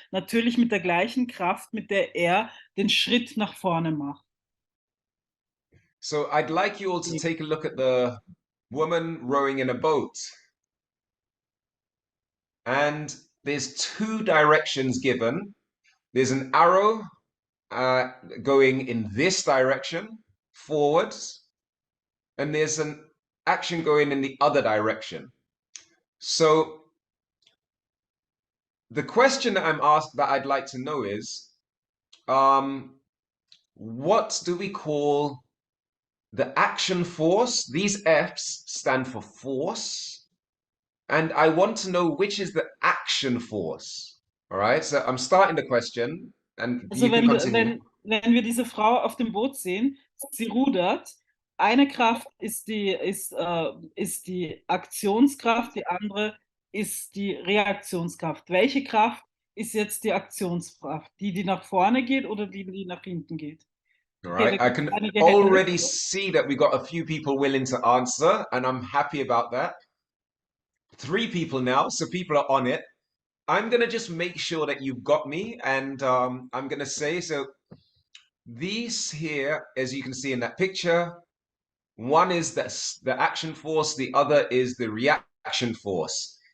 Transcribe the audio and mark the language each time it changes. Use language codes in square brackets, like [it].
[de] Natürlich mit der gleichen Kraft, mit der er den Schritt nach vorne macht. [en] So I'd like you all to take a look at the woman rowing in a boat. And there's two directions given. There's an arrow going in this direction, forwards, and there's an action going in the other direction. So the question that I'm asked that I'd like to know is, what do we call the action force? These F's stand for force, and I want to know which is the action force. All right, so I'm starting the question, and [de] Also [en] you can continue. [de] wenn wir diese Frau auf dem Boot sehen, sie rudert. Eine Kraft ist die Aktionskraft, die andere ist die Reaktionskraft. Welche Kraft ist jetzt die Aktionskraft? Die nach vorne geht oder die nach hinten geht? [en] All right, I can already see that we got a few people willing to answer, and I'm happy about that. 3 people now, so people are on it. I'm going to just make sure that you've got me, and I'm going to say, so these here, as you can see in that picture, one is the action force, the other is the reaction force.